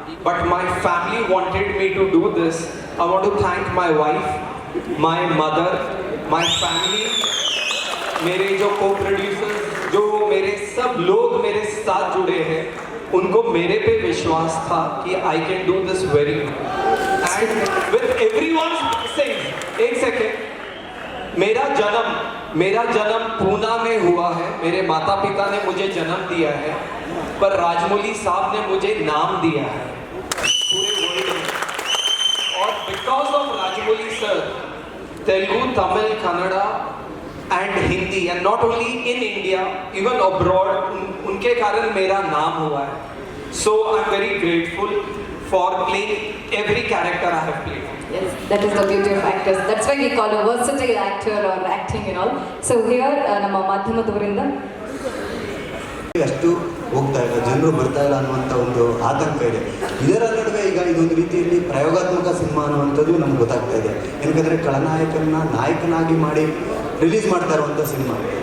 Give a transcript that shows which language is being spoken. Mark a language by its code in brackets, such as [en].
[en] But my family wanted me to do this. I want to thank my wife, my mother, my family, [hi] मेरे जो co-producers, जो मेरे सब लोग मेरे साथ जुड़े हैं, उनको मेरे पे विश्वास था कि [en] I can do this very well. And with everyone saying, [hi] एक सेकेंड, मेरा जन्म पूना में हुआ है. मेरे माता पिता ने मुझे जन्म दिया है, पर राजमौली साहब ने मुझे नाम दिया है पूरे वर्ल्ड में. [en] और because of Rajamouli sir, Telugu, Tamil, Kannada and Hindi, and not only in India, even abroad, [hi] उनके कारण मेरा नाम हुआ है. [en] So I am very grateful for playing every character I have played. Yes, that is the beauty of actors. That's why we call a versatile actor or acting and all. [kn] So here, ನಮ್ಮ ಮಾಧ್ಯಮದವರಿಂದ ಅಷ್ಟು ಹೋಗ್ತಾ ಇಲ್ಲ, ಜನರು ಬರ್ತಾ ಇಲ್ಲ ಅನ್ನುವಂಥ ಒಂದು ಆತಂಕ ಇದೆ. ಇದರ ನಡುವೆ ಈಗ ಇದೊಂದು ರೀತಿಯಲ್ಲಿ ಪ್ರಯೋಗಾತ್ಮಕ ಸಿನಿಮಾ ಅನ್ನುವಂಥದ್ದು ನಮ್ಗೆ ಗೊತ್ತಾಗ್ತಾ ಇದೆ. ಯಾಕಂದರೆ ಖಳನಾಯಕನ ನಾಯಕನಾಗಿ ಮಾಡಿ ರಿಲೀಸ್ ಮಾಡ್ತಾ ಇರುವಂಥ ಸಿನಿಮಾ.